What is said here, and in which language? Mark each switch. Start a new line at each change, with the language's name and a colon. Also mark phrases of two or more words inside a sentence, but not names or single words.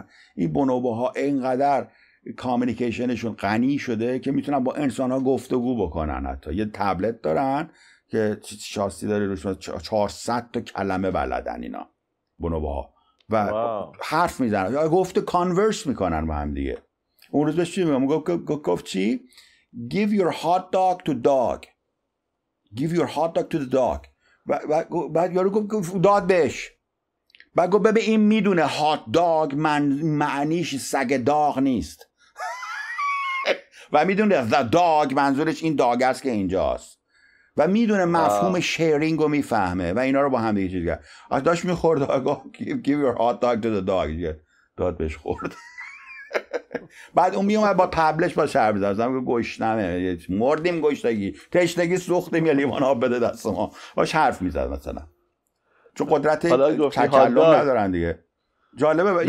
Persian: این بونوبوها اینقدر کامیونیکیشنشون غنی شده که میتونن با انسان‌ها گفتگو بکنن. حتی یه تبلت دارن که شاسی داره روشون 400 تا کلمه بلدن اینا بونوبوها و حرف میزنن یا گفت کانورس میکنن با هم دیگه. اون روز بهش چی میگم؟ گفت چی؟
English: Give your hot dog to dog. Give your hot dog to the dog.
Persian: بعد یارو گفت داد بهش. بعد گفت ببین این میدونه
English: hot dog
Persian: معنیش سگ داغ نیست و میدونه
English: the dog
Persian: منظورش این داگ است که اینجاست و میدونه مفهوم شیرینگ رو میفهمه و اینا رو با هم دیگه چیز کرد. داشت میخورد آقا
English: give your hot dog to the dog،
Persian: داد بهش خورد. بعد اون میومد با تبلش با شرب می‌زد، گشنمه، مردیم گشنگی، تشنگی سوختیم، یه لیوان آب بده دست ما، باش حرف میزد مثلا، چون قدرت تکلم ندارن دیگه. جالبه اینو